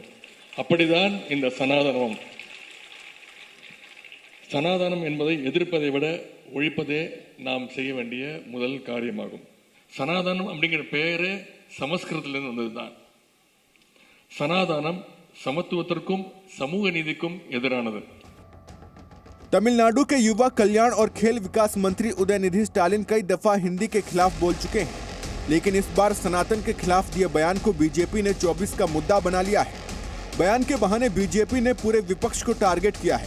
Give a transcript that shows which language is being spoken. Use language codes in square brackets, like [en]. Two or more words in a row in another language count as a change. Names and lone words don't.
[ta] அப்படிதான் இந்த சனாதனம் என்பதை எதிர்ப்பதை விட ஒழிப்பதே நாம் செய்ய வேண்டிய முதல் காரியமாகும். சனாதனம் அப்படிங்கிற பெயரே சமஸ்கிருதத்திலிருந்து வந்ததுதான். சனாதனம் சமத்துவத்திற்கும் சமூக நீதிக்கும் எதிரானது. [hi] तमिलनाडु के युवा कल्याण और खेल विकास मंत्री उदयनिधि स्टालिन कई दफा हिंदी के खिलाफ बोल चुके हैं, लेकिन इस बार सनातन के खिलाफ दिए बयान को बीजेपी ने 24 का मुद्दा बना लिया है। बयान के बहाने बीजेपी ने पूरे विपक्ष को टारगेट किया है।